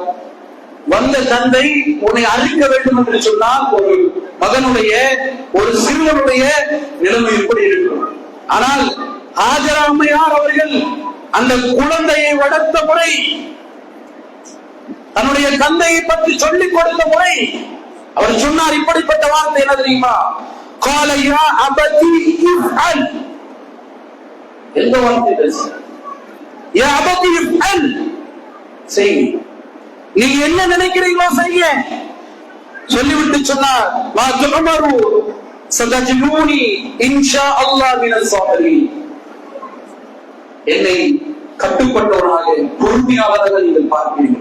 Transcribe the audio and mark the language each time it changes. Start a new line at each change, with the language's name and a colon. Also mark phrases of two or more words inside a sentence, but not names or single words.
Tamil: வந்த தந்தை உன்னை அழிக்க வேண்டும் என்று சொன்னால் ஒரு மகனுடைய, ஒரு சிறுவனுடைய நிலைமை எப்படி இருக்கும். ஆனால் ஹாஜரா அம்மையார் அவர்கள் அந்த குழந்தையை வளர்த்த முறை, தன்னுடைய தந்தையை பற்றி சொல்லிக் கொடுத்த முறை, அவர் சொன்னார் இப்படிப்பட்ட வார்த்தை என்ன தெரியுமா?
Arabic: قال يا أبتي افعل.
Tamil: எந்த வார்த்தை பேச?
Arabic: يا أبتي افعل,
Tamil: செய். நீங்க என்ன நினைக்கிறீங்களோ செய்ய சொல்லிவிட்டு சொன்னார்,
Arabic: ما تؤمر ستجدني إن شاء الله من الصابرين.
Tamil: என்னை கட்டுப்பட்டவனாக பொறுமையாளராக நீங்கள் பார்ப்பீர்கள்.